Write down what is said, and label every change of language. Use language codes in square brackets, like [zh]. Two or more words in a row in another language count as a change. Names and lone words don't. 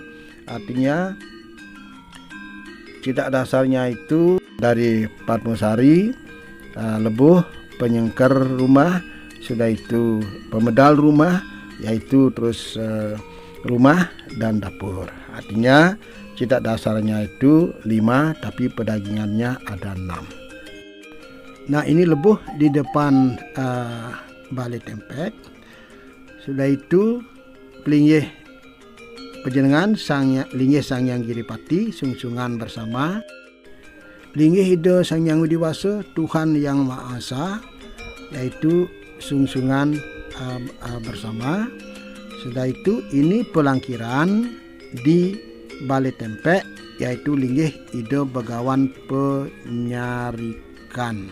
[id] Artinya citak dasarnya itu dari Padmasari, lebuh, penyengker rumah, sudah itu pemedal rumah, yaitu terus rumah dan dapur. Artinya citak dasarnya itu 5, tapi pedagingannya ada 6. Nah, ini lebuh di depan balai tempek. Sudah itu pelinggih pejenengan linggih Sangyang Giripati, sungsungan bersama. Linggih Ida Sangyang Widiwasa, Tuhan Yang Maha Esa, yaitu sungsungan bersama. Sudah itu ini pelangkiran di balai tempek, yaitu linggih Ida Begawan Penyarikan.